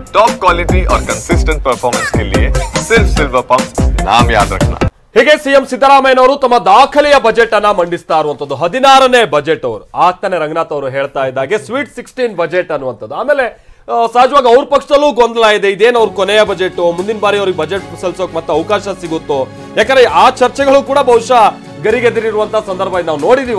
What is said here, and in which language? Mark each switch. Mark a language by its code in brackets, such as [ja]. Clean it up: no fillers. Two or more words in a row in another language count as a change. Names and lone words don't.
[en] top quality [hi] और [en] consistent performance [hi] के लिए सिर्फ सिल्वर पंप नाम याद रखना। [kn] ಹೀಗೆ ಸಿಎಂ ಸಿದ್ದರಾಮಯ್ಯನವರು ತಮ್ಮ ದಾಖಲೆಯ ಬಜೆಟ್ ಅನ್ನ ಮಂಡಿಸ್ತಾ ಇರುವಂತದ್ದು 16ನೇ ಬಜೆಟ್ ಅವರು ಆಗ್ತಾನೆ ರಂಗನಾಥ್ ಅವರು ಹೇಳ್ತಾ ಇದ್ದಾಗೆ ಸ್ವೀಟ್ 16 ಬಜೆಟ್ ಅನ್ನುವಂಥದ್ದು. ಆಮೇಲೆ ಸಹಜವಾಗಿ ಅವ್ರ ಪಕ್ಷದಲ್ಲೂ ಗೊಂದಲ ಇದೆ, ಇದೇನು ಅವ್ರ ಕೊನೆಯ ಬಜೆಟ್, ಮುಂದಿನ ಬಾರಿ ಅವ್ರಿಗೆ ಬಜೆಟ್ ಸಲ್ಲಿಸೋಕೆ ಮತ್ತೆ ಅವಕಾಶ ಸಿಗುತ್ತೋ, ಯಾಕಂದ್ರೆ ಆ ಚರ್ಚೆಗಳು ಕೂಡ ಬಹುಶಃ ಗರಿಗೆದರಿರುವಂತಹ ಸಂದರ್ಭ ನಾವು ನೋಡಿದೀವಿ.